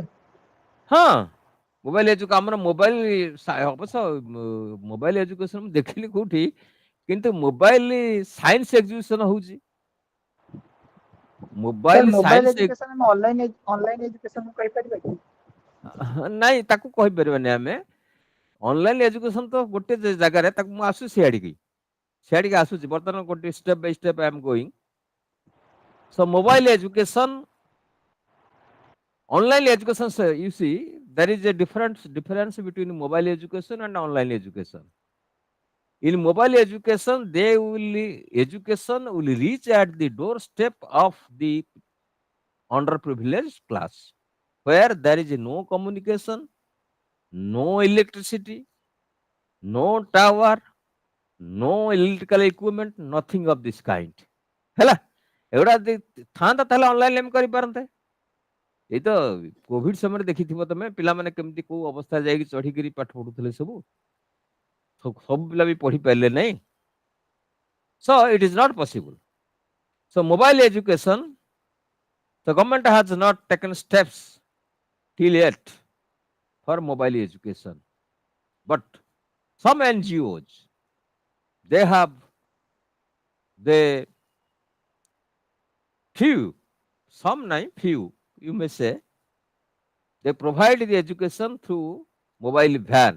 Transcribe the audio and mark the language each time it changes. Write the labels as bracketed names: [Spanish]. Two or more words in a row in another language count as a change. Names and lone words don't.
[Odia] ହଁ, ମୋବାଇଲ ଆମର ମୋବାଇଲ ଅବଶ୍ୟ [English] mobile education [Odia] ମୁଁ ଦେଖିଲି କୋଉଠି, କିନ୍ତୁ [English] mobile science exhibition [Odia] ହଉଛି। ସାର୍ ମୋବାଇଲ ମୋବାଇଲ ସାଇନ୍ସ ଏଜୁକେସନ ଆମେ [English] online education [Odia] କହିପାରିବା କି? ନାଇଁ, ତାକୁ କହିପାରିବାନି ଆମେ। [English] online education [Odia] ତ ଗୋଟେ ଜାଗାରେ, ତାକୁ ମୁଁ ଆସୁଛି ସିଆଡ଼ିକି ଆସୁଛି। ବର୍ତ୍ତମାନ ଗୋଟେ [English] step by step I am going. So mobile education, online education, you see, there is a difference between mobile education and online education. In mobile education, education will reach at the doorstep of the underprivileged class, where there is no communication, no electricity, no tower, no electrical equipment, nothing of this kind. [Odia] ହେଲା, ଏଗୁଡ଼ା ଥାନ୍ତା ତାହେଲେ ଅନଲାଇନ ଆମେ କରିପାରନ୍ତେ। ଏଇ ତ କୋଭିଡ ସମୟରେ ଦେଖିଥିବ ତମେ, ପିଲାମାନେ କେମିତି କୋଉ ଅବସ୍ଥା ଯାଇକି ଚଢିକିରି ପାଠ ପଢୁଥିଲେ। ସବୁ ପିଲା ବି ପଢି ପାରିଲେ ନାହିଁ। [English] So it is not possible. So mobile education, So government has not taken steps till yet for mobile education. But some NGOs, they have the few, some nine few, you may say, they provide the education through mobile van.